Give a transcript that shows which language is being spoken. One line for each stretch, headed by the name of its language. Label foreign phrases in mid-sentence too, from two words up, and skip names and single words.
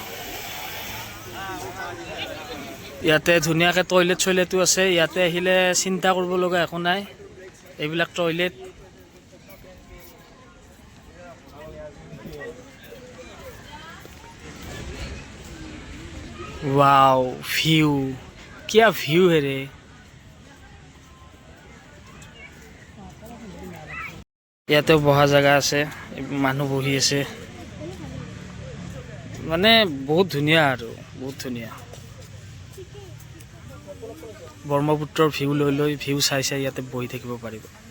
Assamese: ইয়াতে ধুনীয়াকৈ টয়লেট চয়লেটো আছে। ইয়াতে আহিলে চিন্তা কৰিব লগা একো নাই, এইবিলাক টয়লেট।
Hindi: वाओ, व्यू, क्या व्यू है रे।
Assamese: ইয়াতে বহা জেগা আছে, মানুহ বহি আছে, মানে বহুত ধুনীয়া আৰু বহুত ধুনীয়া। ব্ৰহ্মপুত্ৰৰ ভিউ লৈ ভিউ চাই ইয়াতে বহি থাকিব পাৰিব।